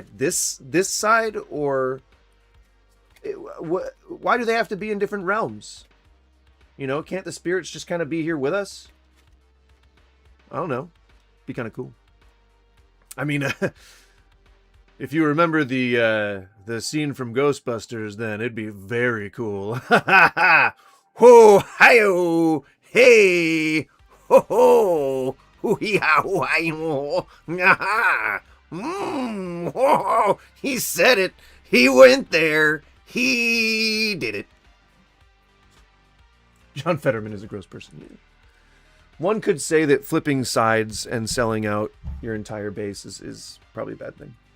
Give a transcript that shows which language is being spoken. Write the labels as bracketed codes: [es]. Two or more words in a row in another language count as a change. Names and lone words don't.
[en] This side, or why do they have to be in different realms? You know, can't the spirits just kind of be here with us? I don't know. Be kind of cool. I mean, if you remember the scene from Ghostbusters, then it'd be very cool. Ha ha ha! Ho hi-yo! Hey! Ho ho! Hoo-hee-ha-hoo-hi-ho! Ha! Oh, he said it. He went there. He did it. John Fetterman is a gross person. One could say that flipping sides and selling out your entire base is probably a bad thing.